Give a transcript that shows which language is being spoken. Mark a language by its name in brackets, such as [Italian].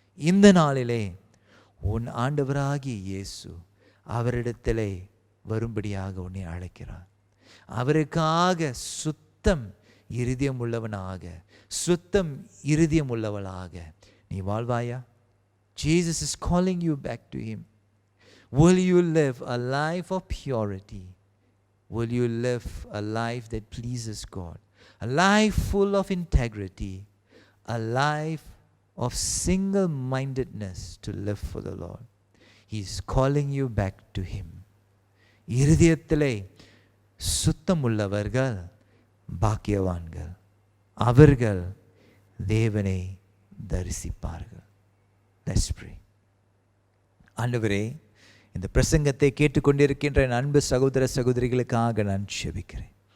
[Tamil] இந்த நாளிலே உன் ஆண்டவராகிய இயேசு அவரிடத்திலே வரும்படியாக உன்னை அழைக்கிறார். அவருக்காக சுத்தம் இருதயம் உள்ளவனாக, சுத்தம் இருதயம் உள்ளவளாக நீ வாழ்வாயா? [English] Jesus is calling you back to Him. Will you live a life of purity? Will you live a life that pleases God? A life full of integrity, a life of single-mindedness to live for the Lord. He is calling you back to Him. [Tamil] இருதயத்திலே சுத்தமுள்ளவர்கள் பாக்கியவான்கள், அவர்கள் தேவனை தரிசிப்பார்கள். [English] Let's pray. [Tamil] ஆண்டவரே, இந்த பிரசங்கத்தை கேட்டுக்கொண்டிருக்கின்ற என் அன்பு சகோதர சகோதரிகளுக்காக நான் ஜெபிக்கிறேன்.